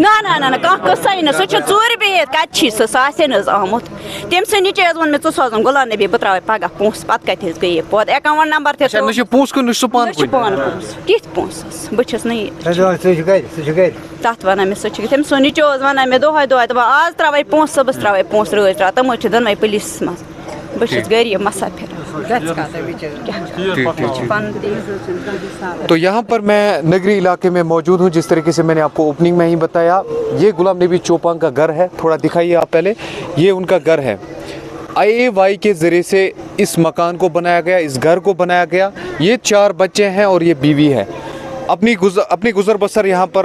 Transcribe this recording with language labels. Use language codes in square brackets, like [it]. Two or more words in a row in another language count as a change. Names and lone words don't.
[ks] نہ کانٛہہ قٕصے نہٕ سُہ چھُ ژوٗرِ بِہِتھ کَتہِ چھی سُہ آسہِ نہٕ حظ آمُت تٔمۍ سٕنٛدِ نِچے حظ ووٚن مےٚ ژٕ سوزُن غلام نبی بہٕ ترٛاوَے پگاہ پونٛسہٕ پتہٕ کَتہِ حظ گٔیے پوت اٮ۪کاوُنٛٹ نمبر تہِ نہ چھِ پونٛسہٕ کُن نہ چھِ سُہ پانہٕ چھُ پانہٕ پونٛسہٕ کِتھ پونٛسہٕ بہٕ چھَس نہٕ یہِ تَتھ وَنان مےٚ سُہ چھِ تٔمۍ سُنٛد نیٚچوٗ حظ وَنان مےٚ دۄہَے دۄہَے آز ترٛاوَے پونٛسہٕ صُبحس ترٛاوَے پونٛسہٕ رٲژ راتھ تِم حظ چھِ دۄنوَے پُلیٖسَس منٛز بہٕ چھَس غریٖب مسافِر [ur] تو یہاں پر میں نگری علاقے میں موجود ہوں جس طریقے سے میں نے آپ کو اوپننگ میں ہی بتایا یہ غلام نبی چوپان کا گھر ہے تھوڑا دکھائیے آپ پہلے یہ ان کا گھر ہے IAY کے ذریعے سے اس مکان کو بنایا گیا اس گھر کو بنایا گیا یہ 4 بچے ہیں اور یہ بیوی ہے اپنی گزر بسر یہاں پر